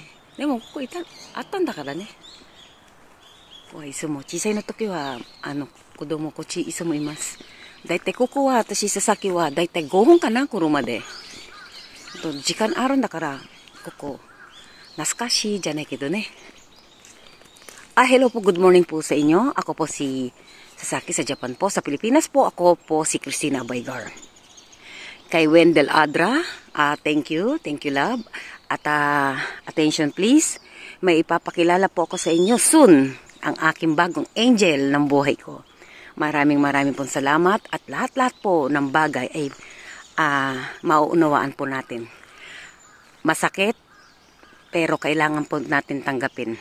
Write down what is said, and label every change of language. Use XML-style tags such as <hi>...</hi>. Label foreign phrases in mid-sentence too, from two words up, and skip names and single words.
<ja>でも、ここあったんだからね。いつも、小さいの時は、子供こっちいつもいます。だいたいここは、私、さっきは、だいたい5分かな、車で。時間あるんだから、ここ、懐かしいじゃないけどね。</ja> <tl>Hello po, good morning po sa inyo. Ako po si Sasaki sa Japan po. Sa Pilipinas po, ako po si Christina Baygar.</tl> <en>Kay Wendell Adra, thank you, love. At attention please,</en> <tl>may ipapakilala po ako sa inyo soon, ang aking bagong angel ng buhay ko. Maraming pong salamat at lahat-lahat po ng bagay ay mauunawaan po natin. Masakit, pero kailangan po natin tanggapin.</tl>